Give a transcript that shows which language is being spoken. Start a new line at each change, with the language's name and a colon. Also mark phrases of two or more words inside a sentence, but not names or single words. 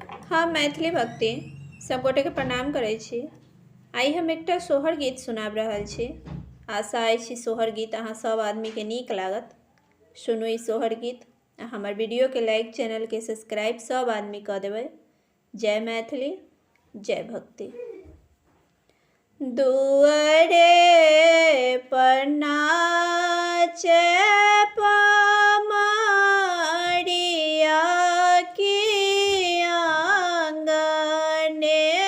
Maithili: हम मैथिली भक्ति सब गोटे के प्रणाम करै छी। आई हम एकटा सोहर गीत सुनाब रहल छी। आशा अछि सोहर गीत अहाँ सब आदमी के नीक लागत। सुनू ई सोहर गीत। हमर वीडियो के लाइक, चैनल के सब्सक्राइब सब आदमी कऽ देबै। जय मैथिली, जय भक्ति। दुआरे पर नाचे पमरिया की आंगने